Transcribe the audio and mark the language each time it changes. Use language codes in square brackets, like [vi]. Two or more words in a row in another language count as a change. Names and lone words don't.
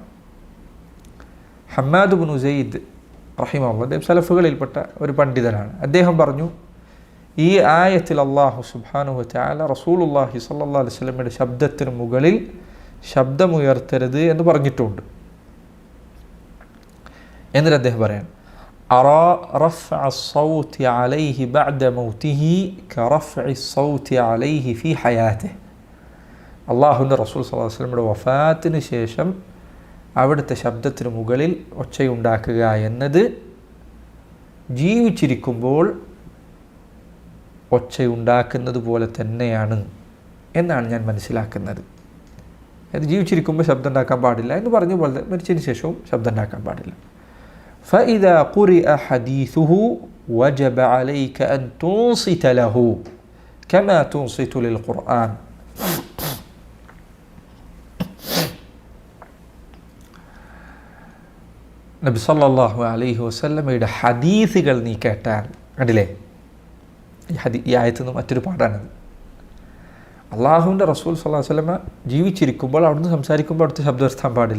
[ml] ഹമ്മാദ് ഇബ്നു സെയ്ദ് റഹിമഹുല്ലാഹ്, അദ്ദേഹം സലഫുകളിൽപ്പെട്ട ഒരു പണ്ഡിതനാണ്. അദ്ദേഹം പറഞ്ഞു, ഈ ആയത്തിൽ [ar] الله سبحانه وتعالى رسول الله صلى الله عليه وسلم [ml] ശബ്ദത്തിന് മുകളിൽ ശബ്ദമുയർത്തരുത് എന്ന് പറഞ്ഞിട്ടുണ്ട്. എന്നിട്ട് അദ്ദേഹം പറയാൻ, [ar] أرى رفع الصوت عليه بعد موته كرفع الصوت عليه في حياته. [ml] അല്ലാഹുവിൻ്റെ റസൂൽ [ar] صلى الله عليه وسلم [ml] വഫാത്തിന് ശേഷം അവിടുത്തെ ശബ്ദത്തിന് മുകളിൽ ഒച്ചയുണ്ടാക്കുക എന്നത് ജീവിച്ചിരിക്കുമ്പോൾ ഒച്ചയുണ്ടാക്കുന്നത് പോലെ തന്നെയാണ് എന്നാണ് ഞാൻ മനസ്സിലാക്കുന്നത്. അത് ജീവിച്ചിരിക്കുമ്പോൾ ശബ്ദം ഉണ്ടാക്കാൻ പാടില്ല എന്ന് പറഞ്ഞ പോലെ മരിച്ചതിന് ശേഷവും ശബ്ദം ഉണ്ടാക്കാൻ പാടില്ല. [ar] فإذا قرئ حديثه وجب عليك أن تنصت له كما تنصت للقرآن. [ml] നബി [ar] صلى الله عليه وسلم [ml] ഹദീസുകൾ നീ കേട്ടാൽ, കണ്ടില്ലേ, ഈ ആയത്തിൽ നിന്ന് മറ്റൊരു പാഠാണത്. അള്ളാഹുവിൻ്റെ റസൂൽ [ar] صلى الله عليه وسلم [ml] ജീവിച്ചിരിക്കുമ്പോൾ അവിടുന്ന് സംസാരിക്കുമ്പോൾ അവിടുത്തെ ശബ്ദം ഉയർത്താൻ പാടില്ല.